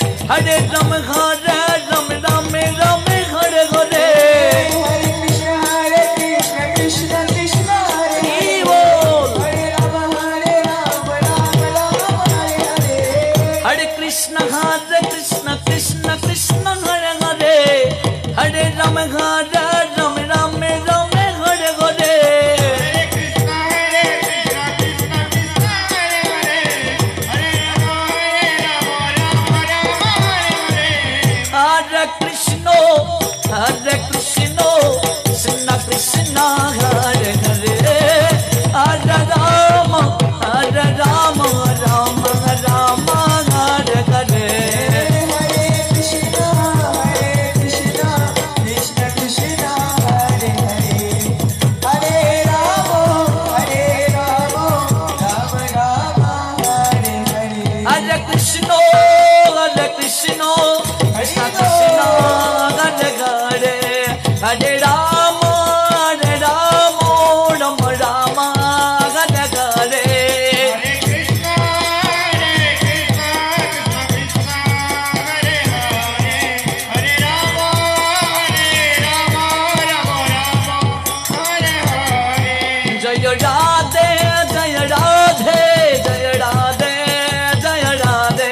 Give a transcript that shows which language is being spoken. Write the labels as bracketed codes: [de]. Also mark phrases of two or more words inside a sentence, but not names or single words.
[sa] हरे राम राम हरे हरे Krishna Krishna Hare [hi] की [sa] Hare [hi] बोल [sa] Hare Rama Rama Hare Hare हरे कृष्ण कृष्ण कृष्ण हरे हरे हरे राम हरे हरे हरे कृष्ण कृष्ण कृष्ण हरे हरे हरे राम राम राम हरे हरे Hare Krishna Krishna Krishna Hare Hare Hare Rama Rama Rama Hare Hare हरे कृष्ण कृष्ण कृष्ण हरे हरे हरे राम राम राम हरे हरे जय राधे जय राधे जय राधे जय राधे